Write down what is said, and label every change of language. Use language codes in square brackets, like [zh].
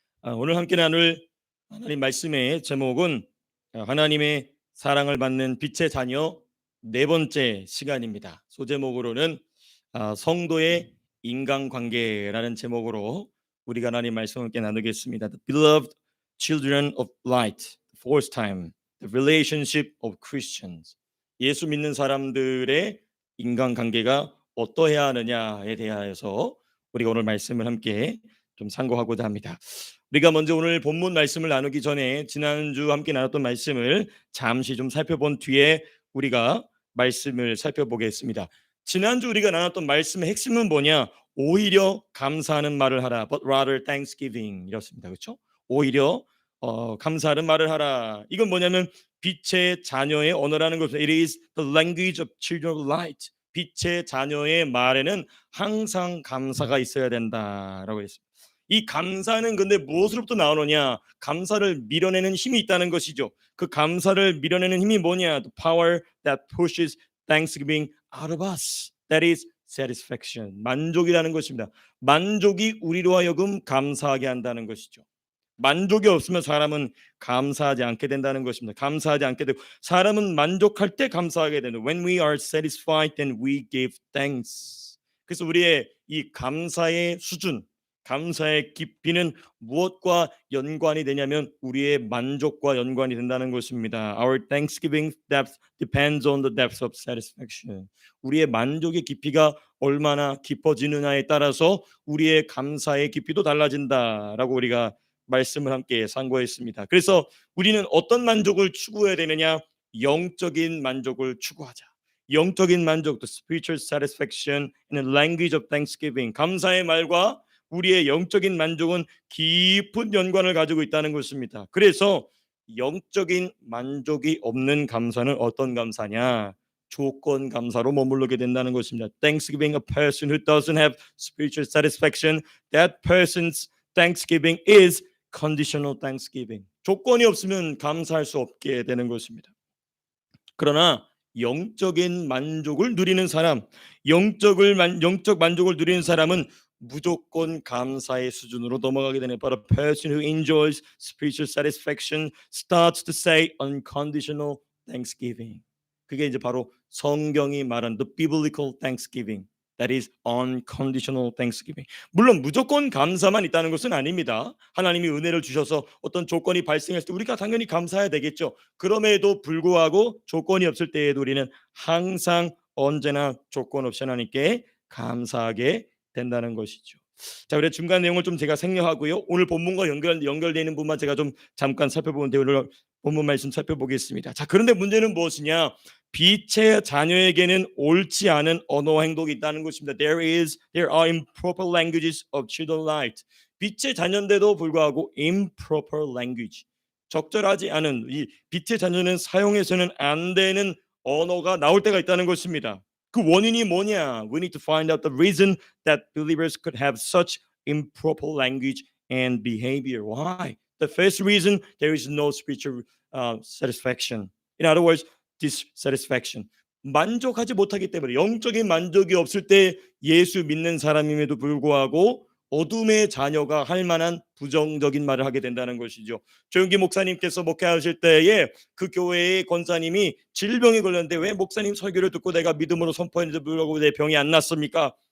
[ko] 오늘 함께 나눌 하나님 말씀의 제목은 하나님의 사랑을 받는 빛의 자녀 네 번째 시간입니다. 소제목으로는 성도의 인간관계라는 제목으로 우리가 하나님 말씀을 함께 나누겠습니다. [en] The beloved children of light, the fourth time, the relationship of Christians. [ko] 예수 믿는 사람들의 인간관계가 어떠해야 하느냐에 대하여서 우리가 오늘 말씀을 함께 좀 상고하고자 합니다. 우리가 먼저 오늘 본문 말씀을 나누기 전에 지난주 함께 나눴던 말씀을 잠시 좀 살펴본 뒤에 우리가 말씀을 살펴보겠습니다. 지난주 우리가 나눴던 말씀의 핵심은 뭐냐? 오히려 감사하는 말을 하라. [en] But rather thanksgiving [ko] 이렇습니다. 그렇죠? 오히려 감사하는 말을 하라. 이건 뭐냐면 빛의 자녀의 언어라는 것입니다. [en] It is the language of children of light. [ko] 빛의 자녀의 말에는 항상 감사가 있어야 된다라고 했습니다. 이 감사는 근데 무엇으로부터 나오느냐? 감사를 밀어내는 힘이 있다는 것이죠. 그 감사를 밀어내는 힘이 뭐냐? [en] The power that pushes thanksgiving out of us. That is satisfaction. [ko] 만족이라는 것입니다. 만족이 우리로 하여금 감사하게 한다는 것이죠. 만족이 없으면 사람은 감사하지 않게 된다는 것입니다. 감사하지 않게 되고 사람은 만족할 때 감사하게 되는. [en] When we are satisfied, then we give thanks. [ko] 그래서 우리의 이 감사의 수준, 감사의 깊이는 무엇과 연관이 되냐면 우리의 만족과 연관이 된다는 것입니다. [en] Our thanksgiving depth depends on the depth of satisfaction. [ko] 우리의 만족의 깊이가 얼마나 깊어지느냐에 따라서 우리의 감사의 깊이도 달라진다라고 우리가 말씀을 함께 상고했습니다. 그래서 우리는 어떤 만족을 추구해야 되느냐? 영적인 만족을 추구하자. 영적인 만족, [en] the spiritual satisfaction in the language of thanksgiving. [ko] 감사의 말과 우리의 영적인 만족은 깊은 연관을 가지고 있다는 것입니다. 그래서 영적인 만족이 없는 감사는 어떤 감사냐? 조건 감사로 머무르게 된다는 것입니다. [en] Thanksgiving, a person who doesn't have spiritual satisfaction, that person's thanksgiving is conditional thanksgiving. [ko] 조건이 없으면 감사할 수 없게 되는 것입니다. 그러나 영적인 만족을 누리는 사람, 영적 만족을 누리는 사람은 무조건 감사의 수준으로 넘어가게 되는. [en] But a person who enjoys spiritual satisfaction starts to say unconditional thanksgiving. [ko] 그게 이제 바로 성경이 말하는 [en] the biblical thanksgiving. That is unconditional thanksgiving. [ko] 물론 무조건 감사만 있다는 것은 아닙니다. 하나님이 은혜를 주셔서 어떤 조건이 발생했을 때 우리가 당연히 감사해야 되겠죠. 그럼에도 불구하고 조건이 없을 때에도 우리는 항상 언제나 조건 없이 하나님께 감사하게 된다는 것이죠. 자, 우리 중간 내용을 좀 제가 생략하고요. 오늘 본문과 연결되는 부분만 제가 좀 잠깐 살펴보는데 오늘 본문 말씀 살펴보겠습니다. 자, 그런데 문제는 무엇이냐? 빛의 자녀에게는 옳지 않은 언어 행동이 있다는 것입니다. [en] There are improper languages of children light. [ko] 빛의 자녀인데도 불구하고 [en] improper language. [ko] 적절하지 않은 이 빛의 자녀는 사용해서는 안 되는 언어가 나올 때가 있다는 것입니다. 그 원인이 뭐냐? [en] We need to find out the reason that believers could have such improper language and behavior. Why? The first reason, there is no spiritual satisfaction. In other words, dissatisfaction. [ko] 만족하지 못하기 때문에 영적인 만족이 없을 때 예수 믿는 사람임에도 불구하고 어둠의 자녀가 할 만한 부정적인 말을 하게 된다는 것이죠. 조영기 목사님께서 목회하실 때에 그 교회의 권사님이 질병에 걸렸는데 왜 목사님 설교를 듣고 내가 믿음으로 선포했는데 불구하고 내 병이 안 났습니까?